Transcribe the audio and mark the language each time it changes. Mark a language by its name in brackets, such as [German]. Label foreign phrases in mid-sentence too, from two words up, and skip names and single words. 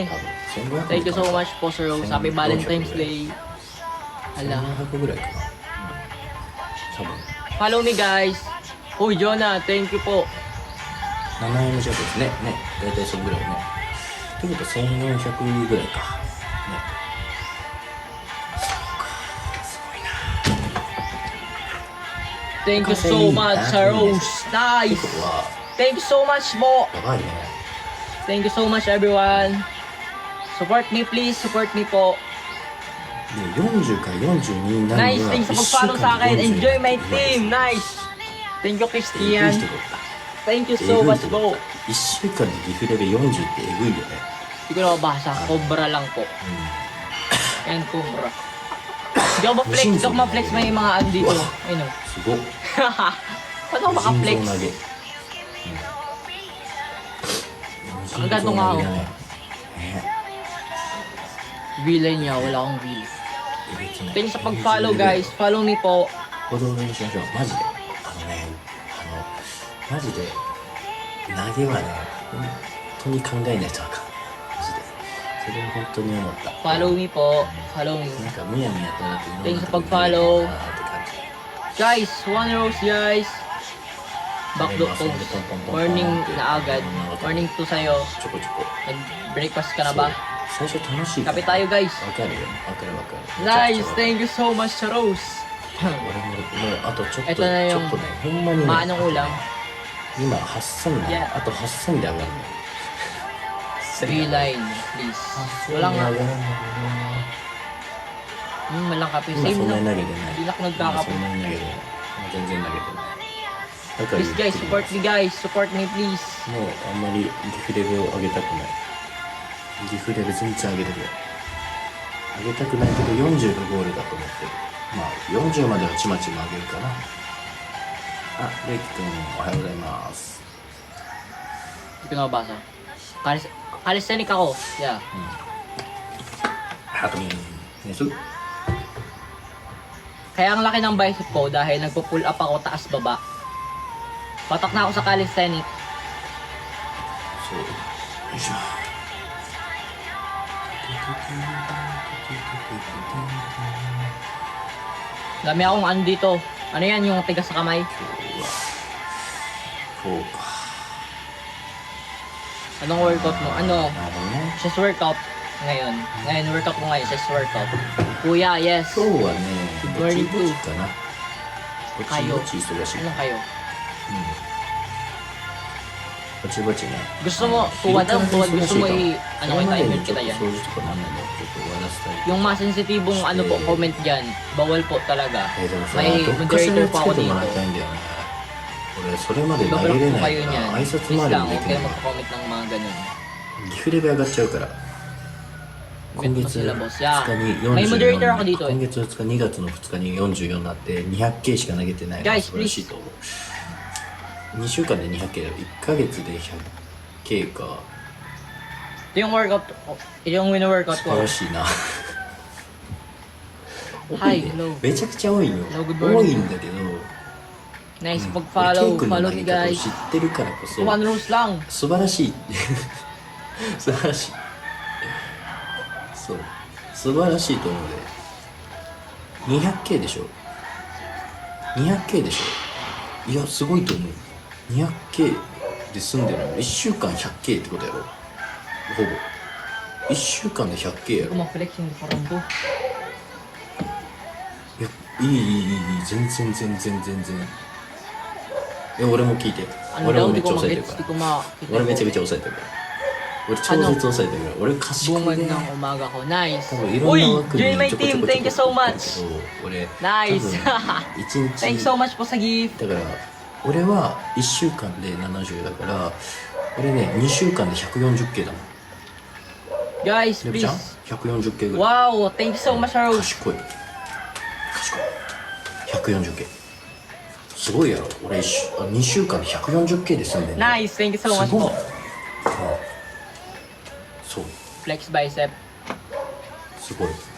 [Japanese] 多分1500 [English] Thank you so much po Sir Rose. Happy Valentine's Day. [Filipino] Hala. [Japanese] 1500ぐらいかな。多分 [English] Follow me guys. Uy, Jonah, thank you po. [Japanese] 7 円弱ですね。ね、大体そんぐらいね。ってことは1400ぐらいか。ね。そうか。すごいな。 [English] Thank you so much Sir Rose. [Japanese] って [English] Nice. [Japanese] ことは、 [English] Thank you so much po. [Japanese] やばいね。 [English] Thank you so much everyone. Support me please. Support me po. [Japanese] で40から42になる [English] Nice. [Japanese] のは [Filipino] Thanks sa [Japanese] 1週間 [Filipino] pag-follow sa akin. [Japanese] で40 [English] Enjoy my [Japanese] やばい [English] team. Nice. Thank you [Japanese] えぐい [English] Christian. [Japanese] 人だった。 [English] Thank you [Japanese] え [English] so [Japanese] ぐい [English] much [Japanese] 人だっ [English] po. [Japanese] た。1週間でギフレベ40ってえぐいよね。 [Filipino] Hindi ko na mabasa. Cobra lang po. [Japanese] う [Filipino] And Cobra. Hindi ako ma-flex. Hindi ako ma-flex. May mga ano dito. Ayun o. [Japanese] ん。すごっ。 [Filipino] Paano ako maka-flex? [Japanese] 心臓投げ。 [Filipino] Ang gato nga ako. [Japanese] ね。 [Filipino] Vilay niya. Wala akong V. [Japanese] えげつない [Filipino] Thanks sa pag-follow guys. Follow me po. [Japanese] 行動練習しましょう。マジで。マジで、投げはね、本当に考えないとあかん。マジで。それは本当に思った。 [English] Follow me po. Follow me. [Japanese] なんかむやみやったらって [Filipino] Thanks sa pag-follow. [Japanese] なーって感じ。 [English] Guys, one rose guys. Backdoor post. [Filipino] Morning na agad. Morning to sa'yo. [Japanese] ちょこちょこ。 [Filipino] Nag-breakfast ka na ba? [Japanese] 最初楽しいから。 [Filipino] Kape tayo guys. [Japanese] わかるよ。わかるわかる。 [English] Nice. [Japanese] めちゃくちゃわかる [English] Thank you so much sa rose. [Japanese] 俺もうあとちょっと、 [Filipino] ito na [Japanese] ちょ [Filipino] yung [Japanese] っとね、ほんまにね。 [Filipino] Maanong ulam? [Japanese] 今8000だ、 [English] Yeah. [Japanese] あと8000で上がるの。 [English] Line, please. [Japanese] 上 [Filipino] Walang [Japanese] がるの。 [Filipino] walang kape. [Japanese] 今 [Filipino] Same [Japanese] そんな [Filipino] na. [Japanese] に投げてない。 [Filipino] Hindi na ako [Japanese] 今 [Filipino] nagkakape. [Japanese] そんなに投げてない。全然投げてない。だから [English] Please guys, support me guys. Support me please. [Japanese] もうあんまりギフレベを上げたくない。ギフレベ全然上げたくない。上げたくないけど40がゴールだと思ってる。まあ40まではちまちま上げるかな。あ、レイキ君おはようございます。 [Filipino] Hindi ko na mabasa. Calisthenic ako. [English] Yeah. [Japanese] ハトミン。ねす。 [Filipino] Kaya ang laki ng bicep ko dahil nagpo-pull up ako taas baba. Patak na ako sa calisthenic. [Japanese] そう。よいしょ。 [Filipino] Dami akong ano dito. Ano yan yung tigas sa kamay? [Japanese] そうか。 [Filipino] Anong workout mo? Ano? [Japanese] なるほどね。 [English] Chest workout. Ngayon. [Filipino] Ngayon workout mo ngayon. [English] Chest workout. Kuya, yes. [Japanese] 今日はね、ぼち [English] Very [Japanese] ぼ [English] good. [Japanese] ちかな。ぼちぼち忙しい。 [Filipino] Ano kayo? [Japanese] ぼちぼちね。 [Filipino] Gusto mo, tuwad gusto mo ano kita, i-mute kita yan. [Japanese] 掃除とかなんないのちょっと終わらせたい。 [Filipino] Yung mga sensitibong ano po, comment dyan. Bawal po talaga. [Japanese] でもさ、 [Filipino] may [Japanese] どっかしら [Filipino] moderator [Japanese] つ [Filipino] pa ako [Japanese] けても [Filipino] dito. [Japanese] らいたいんだよね。俺、それまで投 [Filipino] Bablock [Japanese] げれ [Filipino] po [Japanese] ない [Filipino] kayo [Japanese] から、 [Filipino] niyan. [Japanese] 挨拶 [Filipino] Please [Japanese] 回り [Filipino] lang, [Japanese] もで [Filipino] huwag [Japanese] きな [Filipino] kayo [Japanese] い。 [Filipino] magko-comment ng mga ganun. [Japanese] ギフレベ上がっちゃうから。今 [Filipino] Comment mo [Japanese] 月 [Filipino] sila, [Japanese] 2 [Filipino] boss. [English] Yeah. [Japanese] 日に [Filipino] May moderator ako dito [Japanese] 44、 [Filipino] eh. [Japanese] 今月2日、2月の2日に44になって 200K しか投げてないのが [Filipino] Guys, [Japanese] 素晴らしいと思う。2週間で 200K だよ。1ヶ月で 100K か。 [Filipino] Ito yung workout, ito yung win-workout [Japanese] 素 [Filipino] ko. [Japanese] 晴らしいな。 [English] Hi, [Japanese] 多いね [English] hello. [Japanese] めちゃくちゃ多いよ。 [English] Hello, good morning. [Japanese] 多いんだけど、 [English] Nice, [Japanese] 俺 [Filipino] pag-follow, [Japanese] ケイ君の [English] follow [Japanese] 投 [English] me [Japanese] げ方を [English] guys. [Japanese] 知ってるからこそ、 [English] One rose lang. [Japanese] 素晴らしい。素晴らしい。そう。素晴らしいと思うで。200K でしょ ?200K でしょいや、すごいと思う。200K で済んでるの。1週間 100K ってことやろほぼ。1週間で 100K やろ。 [Filipino] Ma-flex yung parang to. [Japanese] いや、いい。全然。俺も聞いて。 [Filipino] Ano [Japanese] 俺 [Filipino] daw, [Japanese] もめ [Filipino] di [Japanese] っちゃ [Filipino] ko [Japanese] 抑えてる [Filipino] magets, [Japanese] か [Filipino] di [Japanese] ら。 [Filipino] ko makita. [Japanese] 俺めちゃくちゃ抑えてるから。俺超絶抑えてるから。俺賢い [Filipino] Bungad [Japanese] ね。 [Filipino] ng umaga ko. [English] Nice. [Japanese] 多分いろんな [English] Uy, [Japanese] 枠に [English] join my [Japanese] ちょこちょ [English] team. [Japanese] こ [English] Thank you [Japanese] ちょこ [English] so [Japanese] ちょこ [English] much. [Japanese] 俺 [English] Nice. [Japanese] 多分一日 [English] Thank you so much [Filipino] po sa [English] gift. [Japanese] だから俺は1週間で70だから俺ね2週間で 140K だもん。 [English] Guys, [Japanese] レブちゃん [English] please. [Japanese] 140K ぐらい。 [English] Wow, thank you so much, Rose. [Japanese] 賢い 140K すごいやろ。俺2週間で 140K で済んでんね。 [English] Nice, thank you so [Japanese] す [English] much [Japanese] ごい。 [English] po. [Japanese] そう [English] Flex bicep. [Japanese] すごい。